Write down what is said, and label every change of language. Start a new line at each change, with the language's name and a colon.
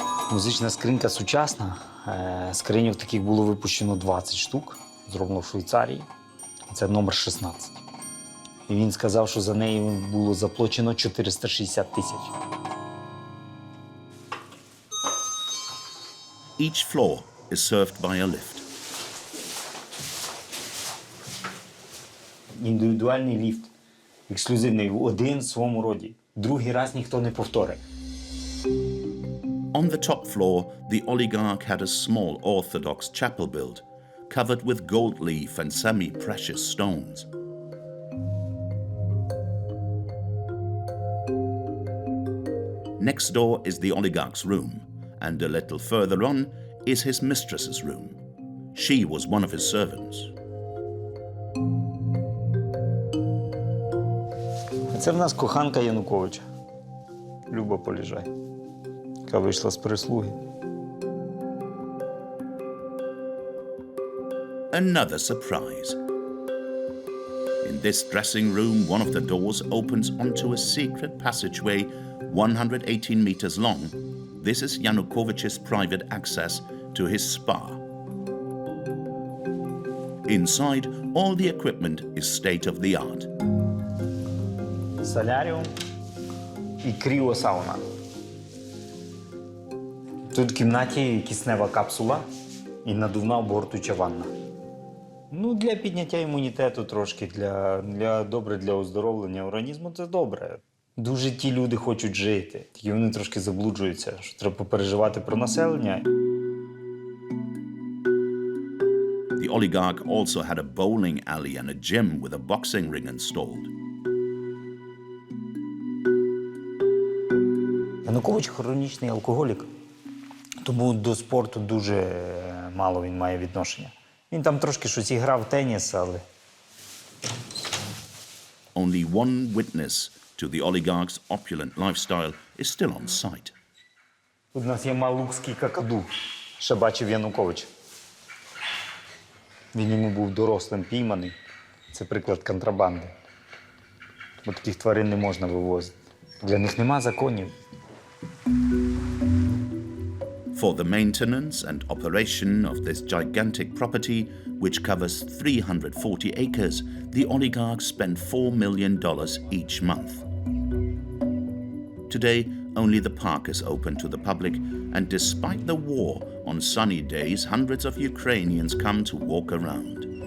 Ukrainian: Музична скринька сучасна. Скриньок таких було випущено 20 штук, зроблено в Швейцарії. Це номер 16. І він сказав, що за неї було заплачено 460 тисяч.
English: Each floor is served by a lift.
Ukrainian: Індивідуальний ліфт. Ексклюзивний, один в своєму роді. Другий раз ніхто не повторить.
English: On the top floor, the oligarch had a small Orthodox chapel built, covered with gold leaf and semi-precious stones. Next door is the oligarch's room, and a little further on is his mistress's room. She was one of his servants.
Ukrainian: Це в нас коханка Януковича. Люба Поліжай, яка вийшла з прислуги.
English: Another surprise. In this dressing room, one of the doors opens onto a secret passageway 118 meters long. This is Yanukovych's private access to his spa. Inside, all the equipment is state-of-the-art.
Ukrainian: Соляріум і кріосауна. Тут в кімнаті киснева капсула і надувна обгортуюча ванна. Ну, для підняття імунітету трошки, добре для оздоровлення організму – це добре. Дуже ті люди хочуть жити, тільки вони трошки заблуджуються, що треба попереживати про населення.
English: The oligarch also had a bowling alley and a gym with a boxing ring installed.
Ukrainian: Янукович хронічний алкоголік, тому до спорту дуже мало він має відношення. Він там трошки щось і грав в теніс, але...
English: Only one witness to the oligarch's opulent lifestyle is still on site.
Ukrainian: Тут у нас є малукський какаду, ще бачив Янукович. Він йому був дорослим пійманий. Це приклад контрабанди. Бо таких тварин не можна вивозити. Для них нема законів.
English: For the maintenance and operation of this gigantic property, which covers 340 acres, the oligarchs spend $4 million each month. Today, only the park is open to the public, and despite the war, on sunny days, hundreds of Ukrainians come to walk around.